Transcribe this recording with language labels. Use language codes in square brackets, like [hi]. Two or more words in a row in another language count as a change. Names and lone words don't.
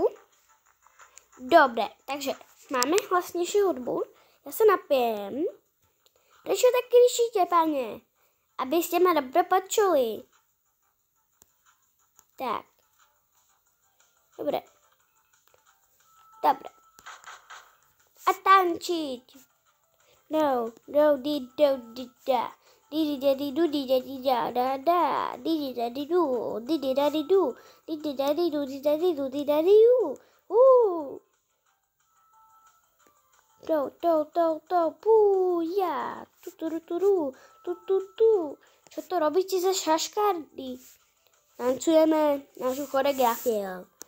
[sk] Dobre, takže máme hlasnejšiu hudbu. Ja sa napijem. Prečo tak kričíte, pane? Aby ste ma dobre počuli. Tak. Dobre. A tančiť. No, di da. Di da di du da da. Di da di du. To, púja. Tu. Čo to robíte za šaškardy? Tancujeme našu choreografiu.